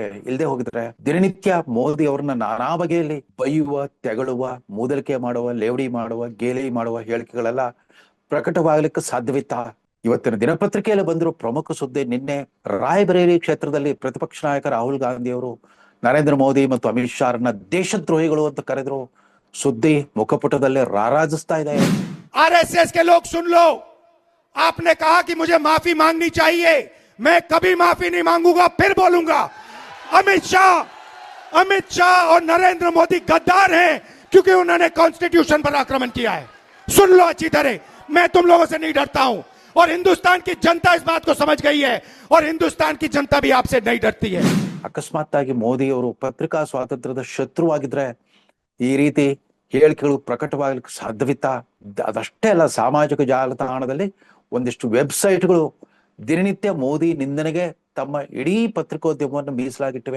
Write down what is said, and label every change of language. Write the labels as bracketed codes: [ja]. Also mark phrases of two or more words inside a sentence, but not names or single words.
[kn] ಇಲ್ಲದೆ ಹೋಗಿದ್ರೆ ದಿನನಿತ್ಯ ಮೋದಿ ಅವ್ರನ್ನ ನಾನಾ ಬಗೆಯಲ್ಲಿ ಬೈಯುವ, ತೆಗಳುವ, ಮೂದಲಿಕೆ ಮಾಡುವ, ಲೇವಡಿ ಮಾಡುವ, ಗೇಲಿ ಮಾಡುವ ಹೇಳಿಕೆಗಳೆಲ್ಲ ಪ್ರಕಟವಾಗಲಿಕ್ಕೆ ಸಾಧ್ಯವಿತ್ತ? ಇವತ್ತಿನ ದಿನಪತ್ರಿಕೆಯಲ್ಲಿ ಬಂದಿರೋ ಪ್ರಮುಖ ಸುದ್ದಿ, ನಿನ್ನೆ ರಾಯಬರೇಲಿ ಕ್ಷೇತ್ರದಲ್ಲಿ ಪ್ರತಿಪಕ್ಷ ನಾಯಕ ರಾಹುಲ್ ಗಾಂಧಿ ಅವರು ನರೇಂದ್ರ ಮೋದಿ ಮತ್ತು ಅಮಿತ್ ಶಾರನ್ನ ದೇಶದ್ರೋಹಿಗಳು ಅಂತ ಕರೆದ್ರು. ಸುದ್ದಿ ಮುಖಪುಟದಲ್ಲೇ ರಾರಾಜಿಸ್ತಾ ಇದೆ. [hi] आरएसएस के लोग सुन लो, आपने कहा कि मुझे माफी मांगनी चाहिए, मैं कभी माफी नहीं मांगूंगा, फिर बोलूंगा। अमित शाह और नरेंद्र मोदी गद्दार हैं क्योंकि उन्होंने कॉन्स्टिट्यूशन पर आक्रमण किया है। सुन लो अच्छी तरह, मैं तुम लोगों से नहीं डरता हूं और हिंदुस्तान की जनता इस बात को समझ गई है और हिंदुस्तान की जनता भी आपसे नहीं डरती है। [kn] ಅಕಸ್ಮಾತ್ತಾಗಿ ಮೋದಿ ಅವರು ಪತ್ರಿಕಾ ಸ್ವಾತಂತ್ರ್ಯದ ಶತ್ರುವಾಗಿದ್ರೆ ಈ ರೀತಿ ಹೇಳಿಕೆಗಳು ಪ್ರಕಟವಾಗಲಿಕ್ಕೆ ಸಾಧ್ಯವಿತ್ತ? ಅದಷ್ಟೇ ಅಲ್ಲ, ಸಾಮಾಜಿಕ ಜಾಲತಾಣದಲ್ಲಿ ಒಂದಿಷ್ಟು ವೆಬ್ಸೈಟ್ಗಳು ದಿನನಿತ್ಯ ಮೋದಿ ನಿಂದನೆಗೆ ತಮ್ಮ ಇಡೀ ಪತ್ರಿಕೋದ್ಯಮವನ್ನು ಮೀಸಲಾಗಿಟ್ಟಿವೆ.